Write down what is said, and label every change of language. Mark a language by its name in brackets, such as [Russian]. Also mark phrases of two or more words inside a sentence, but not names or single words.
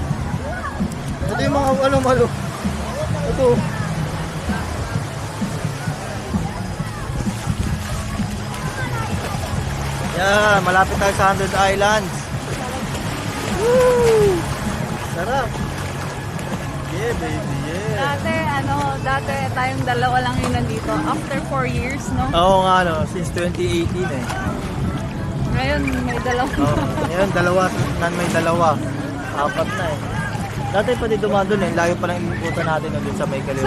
[Filipino] Ito yung mga ano malo. Ito. Yeah, malapit tayo sa 100 Islands. Woo! Sarap. [English] Yeah, baby, yeah. [Filipino] Dati tayong dalawa lang yun nandito. [English] After 4 years, no? [Filipino] Oo nga no, since 2018 eh. Ngayon, may dalawa. Oh, ngayon dalawa, may dalawa. Apat na eh. Dati pa din dumaan doon eh, layo pa lang inuutan natin doon sa may kaliwa.